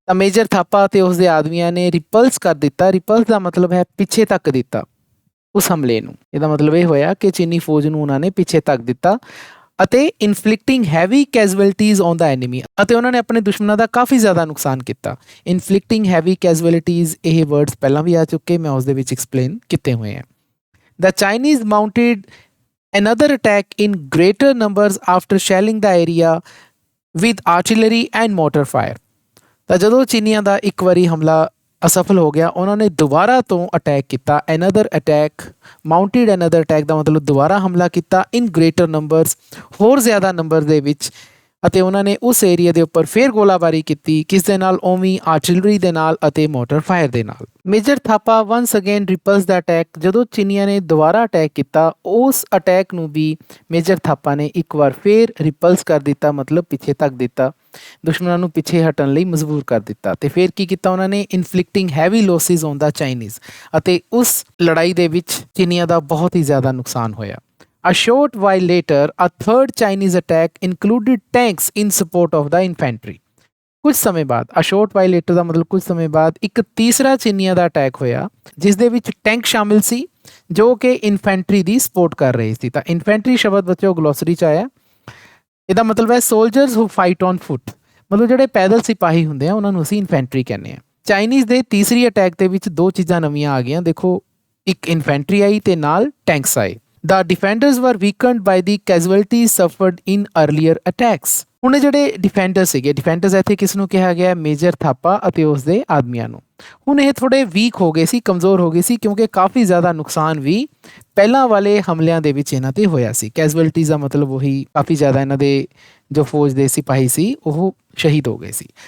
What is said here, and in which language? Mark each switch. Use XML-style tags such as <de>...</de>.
<pa>ਤਾਂ ਮੇਜਰ ਥਾਪਾ ਅਤੇ ਉਸਦੇ ਆਦਮੀਆਂ ਨੇ ਰਿਪਲਸ ਕਰ ਦਿੱਤਾ। ਰਿਪਲਸ ਦਾ ਮਤਲਬ ਹੈ ਪਿੱਛੇ ਧੱਕ ਦਿੱਤਾ ਉਸ ਹਮਲੇ ਨੂੰ। ਇਹਦਾ ਮਤਲਬ ਇਹ ਹੋਇਆ ਕਿ ਚੀਨੀ ਫੌਜ ਨੂੰ ਉਹਨਾਂ ਨੇ ਪਿੱਛੇ ਧੱਕ ਦਿੱਤਾ। ਅਤੇ</pa> <en>Inflicting heavy casualties on the enemy.</en> <pa>ਅਤੇ ਉਹਨਾਂ ਨੇ ਆਪਣੇ ਦੁਸ਼ਮਣਾਂ ਦਾ ਕਾਫੀ ਜ਼ਿਆਦਾ ਨੁਕਸਾਨ ਕੀਤਾ। ਇਨਫਲਿਕਟਿੰਗ ਹੈਵੀ ਕੈਜੁਅਲਟੀਜ਼, ਇਹ ਵਰਡਸ ਪਹਿਲਾਂ ਵੀ ਆ ਚੁੱਕੇ, ਮੈਂ ਉਸ ਦੇ ਵਿੱਚ ਐਕਸਪਲੇਨ ਕੀਤੇ ਹੋਏ ਆ।</pa> <en>The Chinese mounted another attack in greater numbers after shelling the area with artillery and mortar fire।</en> <pa>ਤਾਂ ਜਦੋਂ ਚੀਨੀਆਂ ਦਾ ਇੱਕ ਵਾਰੀ ਹਮਲਾ ਅਸਫਲ ਹੋ ਗਿਆ, ਉਹਨਾਂ ਨੇ ਦੁਬਾਰਾ ਤੋਂ ਅਟੈਕ ਕੀਤਾ।</pa> <en>another attack, mounted another attack</en> <pa>ਦਾ ਮਤਲਬ ਦੁਬਾਰਾ ਹਮਲਾ ਕੀਤਾ।</pa> <en>in greater numbers,</en> <pa>ਹੋਰ ਜ਼ਿਆਦਾ ਨੰਬਰ ਦੇ ਵਿੱਚ। ਅਤੇ ਉਹਨਾਂ ਨੇ ਉਸ ਏਰੀਆ ਦੇ ਉੱਪਰ ਫਿਰ ਗੋਲਾਬਾਰੀ ਕੀਤੀ। ਕਿਸ ਦੇ ਨਾਲ? ਉਵੇਂ ਆਰਟਿਲਰੀ ਦੇ ਨਾਲ ਅਤੇ ਮੋਟਰ ਫਾਇਰ ਦੇ ਨਾਲ।</pa> <en>Major Thapa once again repulse the attack.</en> <pa>ਜਦੋਂ ਚੀਨੀਆਂ ਨੇ ਦੁਬਾਰਾ ਅਟੈਕ ਕੀਤਾ, ਉਸ ਅਟੈਕ ਨੂੰ ਵੀ ਮੇਜਰ ਥਾਪਾ ਨੇ ਇੱਕ ਵਾਰ ਫਿਰ ਰਿਪਲਸ ਕਰ ਦਿੱਤਾ, ਮਤਲਬ ਪਿੱਛੇ ਧੱਕ ਦਿੱਤਾ, ਦੁਸ਼ਮਣਾਂ ਨੂੰ ਪਿੱਛੇ ਹਟਣ ਲਈ ਮਜਬੂਰ ਕਰ ਦਿੱਤਾ। ਤੇ ਫਿਰ ਕੀ ਕੀਤਾ ਉਹਨਾਂ ਨੇ?</pa> <en>Inflicting heavy losses on the Chinese.</en> <pa>ਅਤੇ ਉਸ ਲੜਾਈ ਦੇ ਵਿੱਚ ਚੀਨੀਆਂ ਦਾ ਬਹੁਤ ਹੀ ਜ਼ਿਆਦਾ ਨੁਕਸਾਨ ਹੋਇਆ।</pa> <en>A short while later, a third Chinese attack included tanks in support of the infantry।</en> <pa>ਕੁਝ ਸਮੇਂ ਬਾਅਦ,</pa> <en>a short while later</en> <pa>ਦਾ ਮਤਲਬ ਕੁਝ ਸਮੇਂ ਬਾਅਦ, ਇੱਕ ਤੀਸਰਾ ਚੀਨੀਆਂ ਦਾ ਅਟੈਕ ਹੋਇਆ ਜਿਸ ਦੇ ਵਿੱਚ ਟੈਂਕ ਸ਼ਾਮਿਲ ਸੀ ਜੋ ਕਿ ਇਨਫੈਂਟਰੀ ਦੀ ਸਪੋਰਟ ਕਰ ਰਹੇ ਸੀ। ਤਾਂ ਇਨਫੈਂਟਰੀ ਸ਼ਬਦ ਬੱਚਿਓ ਗਲੋਸਰੀ 'ਚ ਆਇਆ। ਇਹਦਾ ਮਤਲਬ ਹੈ</pa> <en>soldiers who fight on foot,</en> <pa>ਮਤਲਬ ਜਿਹੜੇ ਪੈਦਲ ਸਿਪਾਹੀ ਹੁੰਦੇ ਆ ਉਹਨਾਂ ਨੂੰ ਅਸੀਂ ਇਨਫੈਂਟਰੀ ਕਹਿੰਦੇ ਆ। ਚਾਈਨੀਜ਼ ਦੇ ਤੀਸਰੀ ਅਟੈਕ ਦੇ ਵਿੱਚ ਦੋ ਚੀਜ਼ਾਂ ਨਵੀਆਂ ਆ ਗਈਆਂ, ਦੇਖੋ ਇੱਕ ਇਨਫੈਂਟਰੀ ਆਈ ਤੇ ਨਾਲ ਟੈਂਕਸ ਆਏ।</pa> <en>The defenders were weakened by the casualties suffered in earlier attacks।</en> <pa>ਹੁਣ ਜਿਹੜੇ ਡਿਫੈਂਡਰ ਸੀਗੇ, ਡਿਫੈਂਡਰਸ ਇੱਥੇ ਕਿਸ ਨੂੰ ਕਿਹਾ ਗਿਆ? ਮੇਜਰ ਥਾਪਾ ਅਤੇ ਉਸਦੇ ਆਦਮੀਆਂ ਨੂੰ। ਹੁਣ ਇਹ ਥੋੜ੍ਹੇ ਵੀਕ ਹੋ ਗਏ ਸੀ, ਕਮਜ਼ੋਰ ਹੋ ਗਏ ਸੀ, ਕਿਉਂਕਿ ਕਾਫੀ ਜ਼ਿਆਦਾ ਨੁਕਸਾਨ ਵੀ ਪਹਿਲਾਂ ਵਾਲੇ ਹਮਲਿਆਂ ਦੇ ਵਿੱਚ ਇਹਨਾਂ ਤੇ ਹੋਇਆ ਸੀ। ਕੈਜੁਅਲਟੀਜ਼ ਦਾ ਮਤਲਬ ਉਹੀ ਕਾਫੀ ਜ਼ਿਆਦਾ ਇਹਨਾਂ ਦੇ ਜੋ ਫੌਜ ਦੇ ਸਿਪਾਹੀ ਸੀ ਉਹ ਸ਼ਹੀਦ ਹੋ ਗਏ ਸੀ।</pa>